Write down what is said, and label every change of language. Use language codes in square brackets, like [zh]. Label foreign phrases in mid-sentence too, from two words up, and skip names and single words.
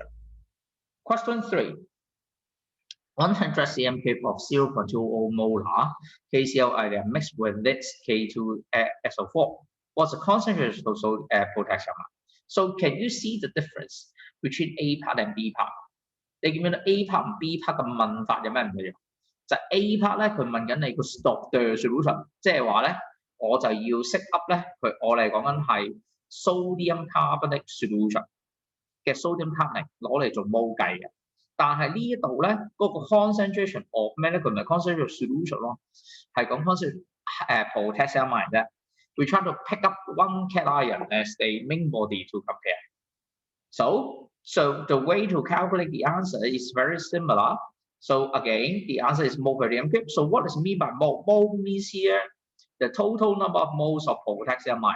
[en] Question 3. 100 cm cube of 0.20 molar KCl ion mixed with this K2SO4. What's the concentration of potassium? So can you see the difference between A part and B part？ [yue] 你見唔見到 [en] A part [yue] 同 [en] B part [yue] 嘅問法有咩唔一樣？就係 A part 咧，佢問緊你個 stock 嘅 solution， 即係話咧，我就要識 up 咧，我哋講緊係 [en] sodium carbonate solution [yue] 嘅 [en] sodium carbonate [yue] 攞嚟做 mol 計嘅。但係呢一度咧，嗰個 [en] concentration of [yue] 咩咧？佢唔係 [en] concentration solution [yue] 咯，係講 [en] concentration potassium ion [yue] 啫。 [en] We try to pick up one cation as the main body to compare. So the way to calculate the answer is very similar. So again, the answer is mole per dm cube. So what does it mean by mole? Mole means here the total number of moles of potassium ion.